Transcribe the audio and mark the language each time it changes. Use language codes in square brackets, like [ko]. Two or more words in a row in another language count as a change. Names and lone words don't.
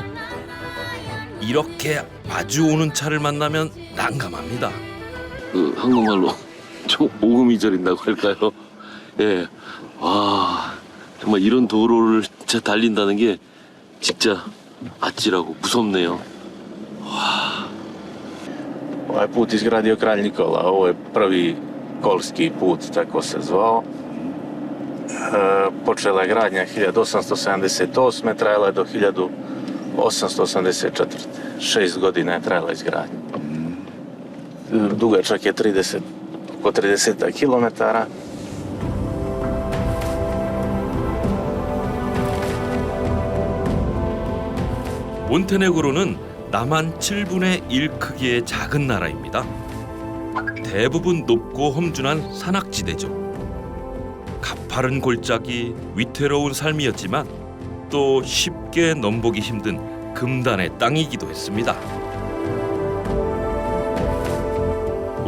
[ko] 이렇게 마주 오는 차를 만나면 난감합니다. 그 한국말로 좀 오금이 저린다고 할까요? 예, 와, 정말 이런 도로를 진짜 달린다는 게 진짜 아찔하고 무섭네요. [sr] Ovaj put izgradio kralj Nikola, ovo je prvi kolski put, tako se zvao. Počela je gradnja 1878. trajala je do 1884. 6 godina je trajala izgradnja. Dugačak je oko 30 kilometara. [ko] 몬테네그로는 남한 7분의 1 크기의 작은 나라입니다. 대부분 높고 험준한 산악지대죠. 가파른 골짜기, 위태로운 삶이었지만 또 쉽게 넘보기 힘든 금단의 땅이기도 했습니다.